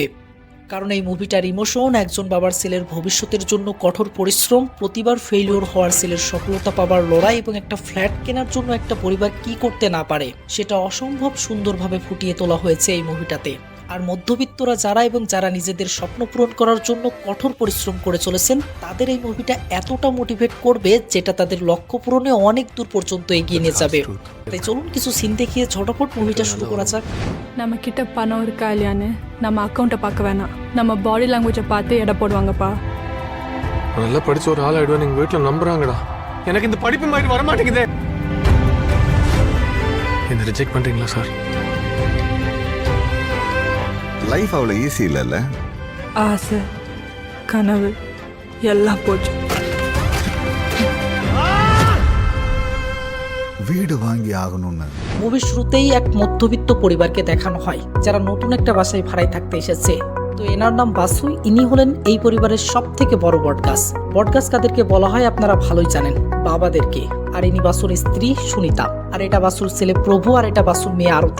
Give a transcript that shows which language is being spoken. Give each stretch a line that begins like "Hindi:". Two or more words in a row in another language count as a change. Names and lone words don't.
Bangla: কারণ এই মুভিটার ইমোশন একজন বাবার ছেলের ভবিষ্যতের জন্য কঠোর পরিশ্রম, প্রতিবার ফেইলিওর হওয়ার ছেলের সফলতা পাবার লড়াই এবং একটা ফ্ল্যাট কেনার জন্য একটা পরিবার কি করতে না পারে সেটা অসম্ভব সুন্দরভাবে ফুটিয়ে তোলা হয়েছে এই মুভিটাতে। আর মধ্যবিত্তরা যারা এবং যারা নিজেদের স্বপ্ন পূরণ করার জন্য কঠোর পরিশ্রম করে চলেছেন তাদের এই মুভিটা এতটা মোটিভেট করবে যেটা তাদের লক্ষ্য পূরণে অনেক দূর পর্যন্ত এগিয়ে নিয়ে যাবে। তাই চলুন কিছু সিন দেখিয়ে ঝটপট মুভিটা শুরু করা যাক।
Tamil: நம்ம கிட்ட பணம் இருக்கா இல்லையான்னு நம்ம அக்கௌண்ட்டை பார்க்க வேணாம், நம்ம
English: body language
Tamil: பார்த்து எடை போடுவாங்கப்பா. நல்லா படிச்ச ஒரு ஆள் ஆயிடுவேன் எங்க வீட்டுல நம்புறாங்கடா. எனக்கு இந்த படிப்பு மாதிரி வர மாட்டேங்குதே. என்ன ரிஜெக்ட் பண்றீங்களா சார்? லைஃப் அவ்வளோ ஈஸி இல்லைல்ல. ஆசை கனவு எல்லாம் போச்சு. வீடு வாங்கி ஆகணும்னு
Bangla: মুভির শুরুতেই এক মধ্যবিত্ত পরিবারকে দেখানো হয় যারা নতুন একটা বাসায় ভাড়ায় থাকতে এসেছে। তো এনার নাম বাসু, ইনি হলেন এই পরিবারের সব থেকে বড় বটগাছ। বটগাছ কাদেরকে বলা হয় আপনারা ভালোই জানেন, বাবাদেরকে। আর ইনি বাসুর স্ত্রী সুনিতা, আর এটা বাসুর ছেলে প্রভু, আর এটা বাসুর মেয়ে আরতি।